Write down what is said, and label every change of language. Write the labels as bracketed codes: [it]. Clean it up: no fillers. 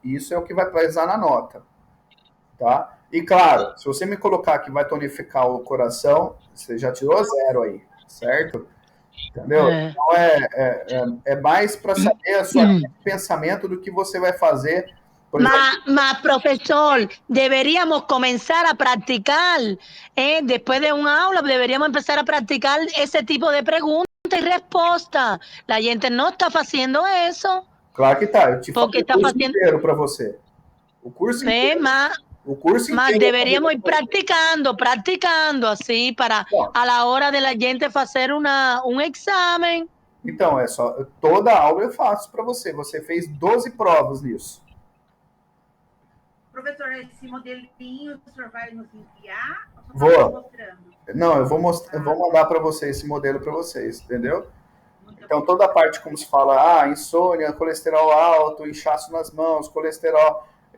[pt] Isso é o que vai pesar na nota, tá? E claro, se você me colocar que vai tonificar o coração, você já tirou 0 aí, certo? Entendeu? Então é mais para saber a sua pensamento do que você vai fazer. [es] Mas, profesor, deberíamos comenzar a practicar, después de una aula, deberíamos empezar a practicar ese tipo de preguntas y respuestas. La gente no está haciendo eso. [pt] Claro que tá. Eu te [es] Porque [pt] falei o curso inteiro para você. O curso inteiro. O curso Mas inteiro. [es] deberíamos ir practicando, así, para a la hora de la gente hacer un examen. [pt] Então, toda aula eu faço para você. Você fez 12 provas nisso. Professor, esse modelinho o senhor vai nos enviar? Vou. Não, eu vou mandar para você esse modelo para vocês, entendeu? Então, toda a parte, como se fala, insônia, colesterol alto, inchaço nas mãos, colesterol.